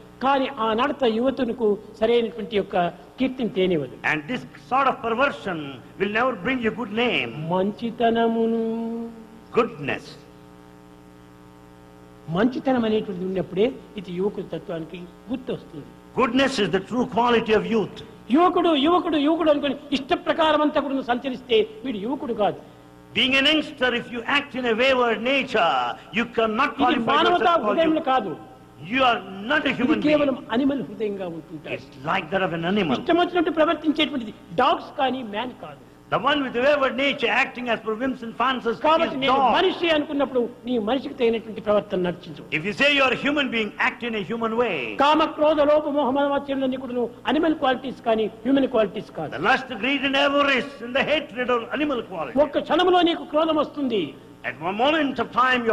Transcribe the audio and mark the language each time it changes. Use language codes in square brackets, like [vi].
[te] కానీ ఆ నడత యువతులకు సరైనటువంటి యొక్క కీర్తిని తేనివ్వదు. [en] And this sort of perversion will never bring you good name, [te] మంచితనమును [en] goodness. [te] మంచితనం అనేటువంటిది ఉన్నప్పుడే ఇది యువకుల తత్వానికి గుర్తు వస్తుంది. [en] Goodness is the true quality of youth. [te] యువకుడు యువకుడు యువకుడు అనుకుని ఇష్ట ప్రకారం అంతా కూడా సంచరిస్తే వీడు యువకుడు కాదు. [en] Being an youngster, if you act in a wayward nature, you cannot [te] ఇది [en] qualify [te] మానవతా [en] yourself [te] హృదయం [en] called [te] కాదు. [en] you are not a [te] ఇది [en] human [te] కేవలం [en] being. [te] అనిమల్ హృదయంగా ఉంటుంటారు. [en] It's like that of an animal. [te] ఇష్టం వచ్చినట్టు ప్రవర్తించేటువంటిది డాగ్స్ కానీ మ్యాన్ కాదు. [en] The one with the wayward nature, acting as per whims and fancies, [te] కాబట్టి [en] is [te] నేను [en] dog. [te] మనిషి అనుకున్నప్పుడు నీ మనిషికి తగినటువంటి ప్రవర్తన నడిచించు. [en] If you say you are a human being, act in a human way. [te] కామ క్రోధ లోభ మోహ మదమాత్సర్యాలన్నీ కూడా [en] animal qualities [te] కానీ [en] human qualities [te] కాదు. [en] The lust, greed and avarice and the hatred are animal qualities. [te] ఒక్క క్షణంలో నీకు క్రోధం వస్తుంది. [en] At one moment of time you